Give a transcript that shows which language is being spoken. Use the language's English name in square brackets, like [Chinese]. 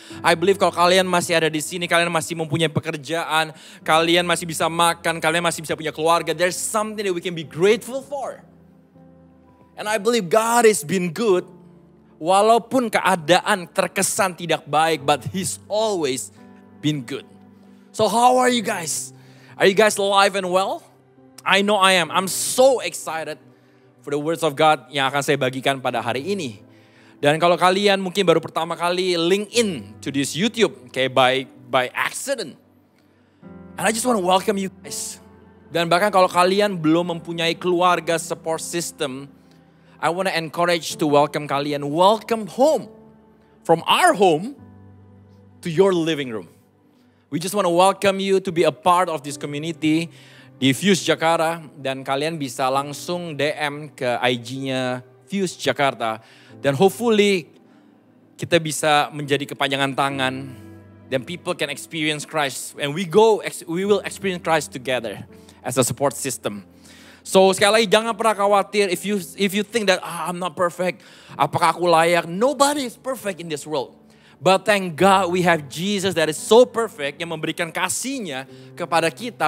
[English] I believe [Indonesian] kalau kalian masih ada di sini, kalian masih mempunyai pekerjaan, kalian masih bisa makan, kalian masih bisa punya keluarga. [English] There's something that we can be grateful for. And I believe God has been good, [Indonesian] walaupun keadaan terkesan tidak baik, [English] but He's always been good. So how are you guys? Are you guys alive and well? I know I am. I'm so excited for the words of God [Indonesian] yang akan saya bagikan pada hari ini. Dan kalau kalian mungkin baru pertama kali [English] link in to this YouTube, okay, by accident. And I just want to welcome you guys. [Indonesian] Dan bahkan kalau kalian belum mempunyai keluarga [English] support system, I want to encourage to welcome kalian. Welcome home. From our home to your living room. We just want to welcome you to be a part of this community di Fuse Jakarta. [Indonesian] Dan kalian bisa langsung DM ke IG-nya Fuse Jakarta. Dan hopefully kita bisa menjadi kepanjangan tangan. [English] Dan people can experience Christ. And we will experience Christ together as a support system. So [Indonesian] sekali lagi jangan pernah khawatir [English] if you think that I'm not perfect. [Indonesian] Apakah aku layak? [English] Nobody is perfect in this world. But thank God we have Jesus that is so perfect [Indonesian] yang memberikan kasih-Nya kepada kita.